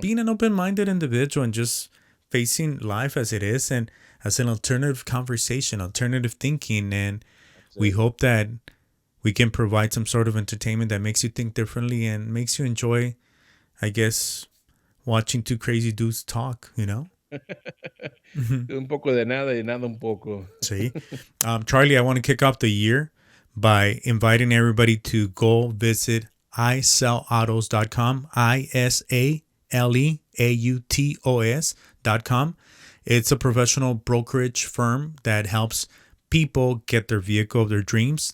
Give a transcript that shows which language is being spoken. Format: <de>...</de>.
<en>being an open-minded individual and just facing life as it is and as an alternative conversation, alternative thinking. And That's we it. hope that we can provide some sort of entertainment that makes you think differently and makes you enjoy, I guess, watching two crazy dudes talk.</en> <es>Un poco de nada y nada un poco.</es> <en>See, Charlie, I want to kick off the year by inviting everybody to go visit iselautos.com, ISALEAUTOS.com. It's a professional brokerage firm that helps people get their vehicle of their dreams.</en>